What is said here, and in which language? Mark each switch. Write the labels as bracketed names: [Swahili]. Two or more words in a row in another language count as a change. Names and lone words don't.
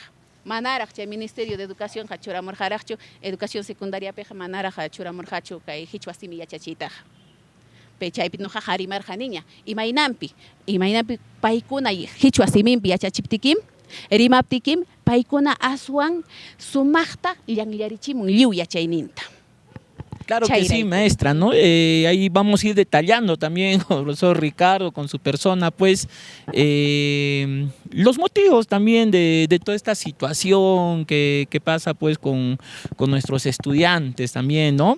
[Quechua] Manaraq chay Ministerio de Educación churamurjaraqchu, educación secundariapiqa manaraq churamurqachu kay Qichwa simi yachachiytaqa. Chaypi nuqaqa rimarqaniña imaynampi paykuna Qichwa siminpi yachachiptikim, rimaptikim paykuna aswan sumaqta llanllarichimun lliw yachayninta. [Spanish] Claro que sí, maestra, ¿no? Ahí vamos a ir detallando también con el profesor Ricardo, con su persona, pues, los motivos también de toda esta situación que pasa, pues, con nuestros estudiantes también, ¿no?